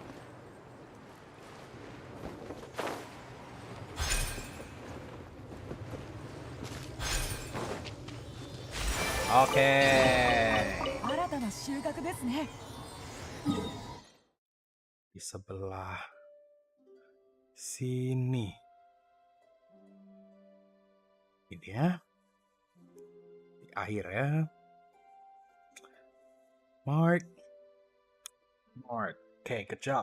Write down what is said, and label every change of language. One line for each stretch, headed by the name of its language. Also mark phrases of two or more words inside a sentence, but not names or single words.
Indonesian: Oke.
Japanese: 新たな収穫ですね。
Indonesian: Di sebelah sini. Ini ya. Di akhir ya.
English: Mark. Oke, good job.